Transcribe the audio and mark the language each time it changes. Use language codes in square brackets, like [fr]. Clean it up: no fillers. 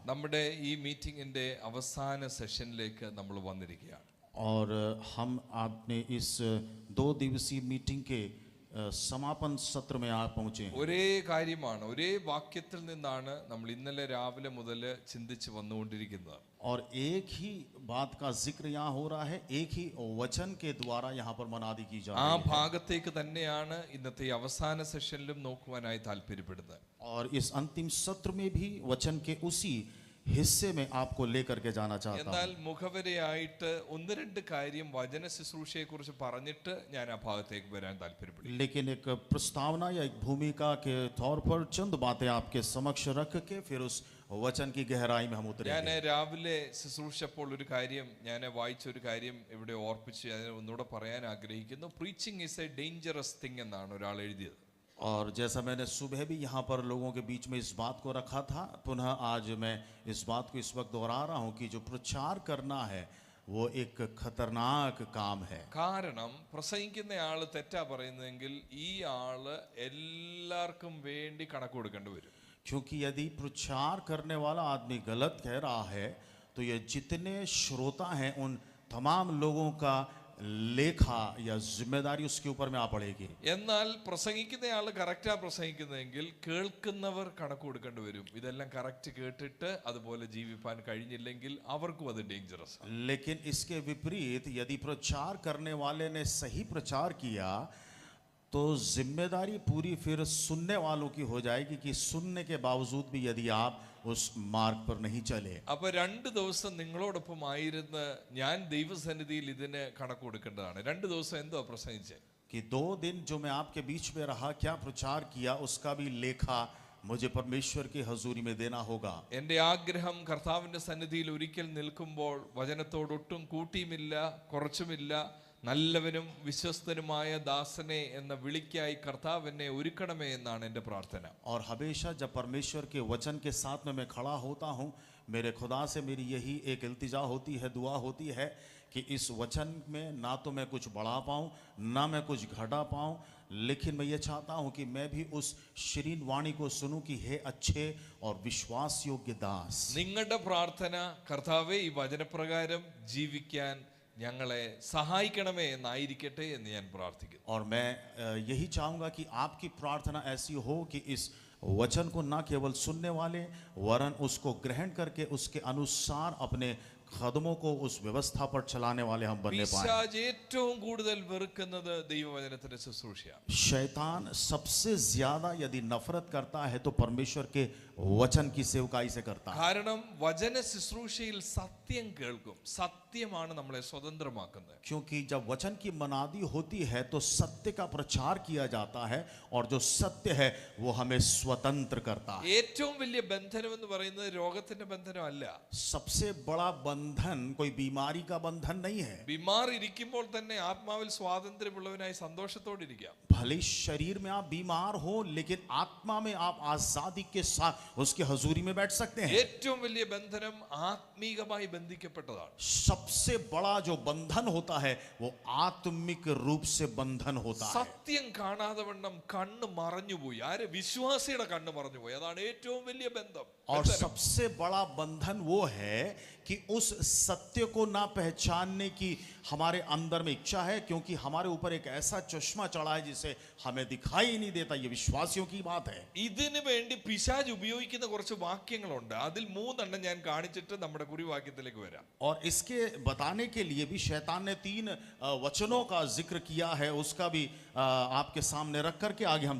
[ml] നമ്മുടെ ഈ മീറ്റിംഗിന്റെ അവസാന സെഷനിലേക്ക് നമ്മൾ വന്നിരിക്കുകയാണ്. [hi] और हम आपने इस 2 दिवसीय मीटिंग के समापन सत्र में आप पहुंचे हैं. [ml] ഒരേ കാര്യമാണ്, ഒരേ വാക്യത്തിൽ നിന്നാണ് നമ്മൾ ഇന്നലെ രാവിലെ മുതൽ ചിന്തിച്ച് വന്നുകൊണ്ടിരിക്കുന്നത്. [hi] और एक ही बात का जिक्र यहाँ हो रहा है, एक ही वचन के द्वारा यहाँ पर मनादी की जा [ml] ആ [hi] रही है. [ml] ഭാഗത്തേക്ക് തന്നെയാണ് ഇന്നത്തെ ഈ അവസാന സെഷനിലും നോക്കുവാനായി താല്പര്യപ്പെടുന്നത്. [hi] और इस अंतिम सत्र में भी वचन के उसी हिस्से में आपको लेकर के जाना चाहता [ml] എന്നാൽ [hi] हूँ. [ml] മുഖവരയായിട്ട് ഒന്ന് രണ്ട് കാര്യം വചന ശുശ്രൂഷയെ കുറിച്ച് പറഞ്ഞിട്ട് ഞാൻ ആ ഭാഗത്തേക്ക് വരാൻ താല്പര്യപ്പെടുന്നു. [hi] लेकिन एक प्रस्तावना या एक भूमिका के तौर पर चंद बातें आपके समक्ष रख के फिर उस वचन की गहराई में हम [ml] ഞാൻ [hi] उतरेंगे. [ml] രാവിലെ ശുശ്രൂഷപ്പോൾ ഒരു കാര്യം ഞാൻ വായിച്ച ഒരു കാര്യം ഇവിടെ ഓർപ്പിച്ച് ഞാൻ ഒന്നുകൂടെ പറയാൻ ആഗ്രഹിക്കുന്നു. [en] preaching is a dangerous thing [ml] എന്നാണ് ഒരാൾ എഴുതിയത്. [hi] और जैसा मैंने सुबह भी यहाँ पर लोगों के बीच में इस बात को रखा था, पुनः आज मैं इस बात को इस वक्त दोहरा रहा हूँ कि जो प्रचार करना है वो एक खतरनाक काम है. [ml] കാരണം പ്രസംഗിക്കുന്ന ആള് തെറ്റാ പറയുന്നതെങ്കിൽ ഈ ആള് എല്ലാവർക്കും വേണ്ടി കണക്ക് കൊടുക്കേണ്ടി വരും. [hi] क्योंकि यदि प्रचार करने वाला आदमी गलत कह रहा है तो ये जितने श्रोता हैं उन तमाम लोगों का लेखा या जिम्मेदारी उसके ऊपर में आ पड़ेगी. [ml] എന്നാൽ പ്രസംഗിക്കുന്നയാള് കറക്റ്റാ പ്രസംഗിക്കുന്നതെങ്കിൽ കേൾക്കുന്നവർ കണക്ക് കൊടുക്കേണ്ടി വരും. ഇതെല്ലാം കറക്റ്റ് കേട്ടിട്ട് അതുപോലെ ജീവിപ്പാൻ കഴിഞ്ഞില്ലെങ്കിൽ അവർക്കും അത് ഡേഞ്ചറസ്. [hi] लेकिन इसके विपरीत यदि प्रचार करने वाले ने सही प्रचार किया तो जिम्मेदारी पूरी फिर सुनने वालों की हो जाएगी कि सुनने के बावजूद भी यदि आप उस मार्ग पर नहीं चले. [ml] അപ്പൊ 2 ദിവസം നിങ്ങളോടൊപ്പം ആയിരുന്ന് ഞാൻ ദൈവസന്നിധിയിൽ ഇതിന് കണക്ക് കൊടുക്കേണ്ടതാണ്. 2 ദിവസം എന്തോ പ്രസംഗിച്ചേ? [hi] कि 2 दिन जो मैं आपके बीच में रहा, क्या प्रचार किया, उसका भी लेखा मुझे परमेश्वर की हजूरी में देना होगा. [ml] എന്റെ ആഗ്രഹം കർത്താവിന്റെ സന്നിധിയിൽ ഒരിക്കൽ നിൽക്കുമ്പോൾ വചനത്തോടൊട്ടും കൂട്ടിയുമില്ല കുറച്ചുമില്ല, നല്ലവനും വിശ്വസ്തനുമായ ദാസനെ എന്ന വിളിക്കായി കർത്താവ് എന്നെ ഒരുക്കണമേ എന്നാണ് എൻ്റെ പ്രാർത്ഥന. [hi] और हमेशा जब परमेश्वर के वचन के साथ में मैं खड़ा होता हूँ, मेरे खुदा से मेरी यही एक इल्तिजा होती है, दुआ होती है कि इस वचन में ना तो मैं कुछ बढ़ा पाऊँ ना मैं कुछ घटा पाऊँ, लेकिन मैं ये चाहता हूँ कि मैं भी उस शीरीन वाणी को सुनूं कि हे अच्छे और विश्वास योग्य दास. [ml] നിങ്ങളുടെ പ്രാർത്ഥന കർത്താവേ ഈ വചനപ്രകാരം ജീവിക്കാൻ ഞങ്ങളെ സഹായിക്കണമേ എന്നായിരിക്കട്ടെ എന്ന് ഞാൻ പ്രാർത്ഥിക്കുന്നു. [hi] और मैं यही चाहूँगा कि आपकी प्रार्थना ऐसी हो कि इस वचन को ना केवल सुनने वाले वरन उसको ग्रहण करके उसके अनुसार अपने कदमों को उस व्यवस्था पर चलाने वाले हम बनने पाएं. [ml] പിശാച് ഏറ്റവും കൂടുതൽ വെറുക്കുന്നത് ദൈവവചനത്തിന്റെ ശുശ്രൂഷയാണ്. [hi] शैतान सबसे ज्यादा यदि नफरत करता है तो परमेश्वर के वचन की सेवकाई से करता है. [ml] കാരണം വചന ശുശ്രൂഷയിൽ സത്യം കേൾക്കും. സത്യമാണ് നമ്മളെ സ്വതന്ത്രമാക്കുന്നത്. [hi] क्योंकि जब वचन की मनादी होती है तो सत्य का प्रचार किया जाता है और जो सत्य है वो हमें स्वतंत्र करता है. [ml] ഏറ്റവും വലിയ ബന്ധനം എന്ന് പറയുന്നത് രോഗത്തിന്റെ ബന്ധനമല്ല. [hi] सबसे बड़ा बंधन कोई बीमारी का बंधन नहीं है. [ml] ബിമാർ ഇരിക്കുമ്പോൾ തന്നെ ആത്മാവിൽ സ്വാതന്ത്ര്യമുള്ളവനായി സന്തോഷത്തോടെ ഇരിക്കാം. [hi] भले शरीर में आप बीमार हो लेकिन आत्मा में आप आजादी के साथ उसकी हजूरी में बैठ सकते हैं. [ml] ഏറ്റവും വലിയ ബന്ധനം ആത്മീകമായി ബന്ധിക്കപ്പെട്ടതാണ്. सबसे बड़ा जो बंधन होता है वो आत्मिक रूप से बंधन होता है. സത്യം കാണാതെ വണ്ണം കണ്ണ് മറഞ്ഞുപോയി. ആര്? വിശ്വാസിയുടെ കണ്ണ് മറഞ്ഞുപോയി. അതാണ് ഏറ്റവും വലിയ ബന്ധം. [hi] और सबसे बड़ा बंधन वो है कि उस सत्य को ना पहचानने की हमारे अंदर में इच्छा है, क्योंकि हमारे ऊपर एक ऐसा चश्मा चढ़ा है जिसे हमें दिखाई नहीं देता. ये विश्वासियों की बात है. [ml] ഇതിനു വേണ്ടി പിശാച് ഉപയോഗിക്കുന്ന കുറച്ച് വാക്യങ്ങളുണ്ട്. അതിൽ 3 എണ്ണം ഞാൻ കാണിച്ചിട്ട് നമ്മുടെ കുറിവാക്യത്തിലേക്ക് വരാം. [hi] और इसके बताने के लिए भी शैतान ने 3 वचनों का जिक्र किया है, उसका भी आपके सामने रख करके आगे हम